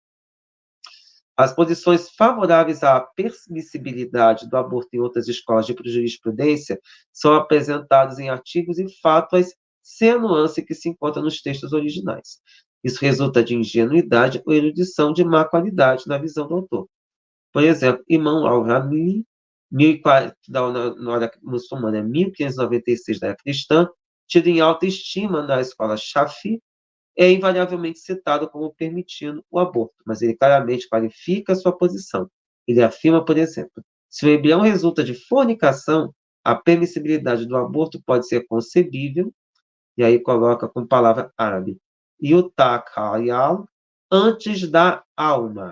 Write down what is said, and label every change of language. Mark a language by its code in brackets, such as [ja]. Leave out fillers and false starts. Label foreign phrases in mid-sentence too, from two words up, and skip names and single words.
[pt] As posições favoráveis à permissibilidade do aborto em outras escolas de jurisprudência são apresentadas em artigos e fátuas sem a nuance que se encontra nos textos originais. Isso resulta de ingenuidade ou erudição de má qualidade na visão do autor. Por exemplo, Imam al-Ramli, da hora muçulmana, 1596 da era cristã, tido em alta estima na escola Shafi, é invariavelmente citado como permitindo o aborto, mas ele claramente qualifica a sua posição. Ele afirma, por exemplo, se o embrião resulta de fornicação, a permissibilidade do aborto pode ser concebível, e aí coloca com palavra árabe, yutakayal, antes da alma.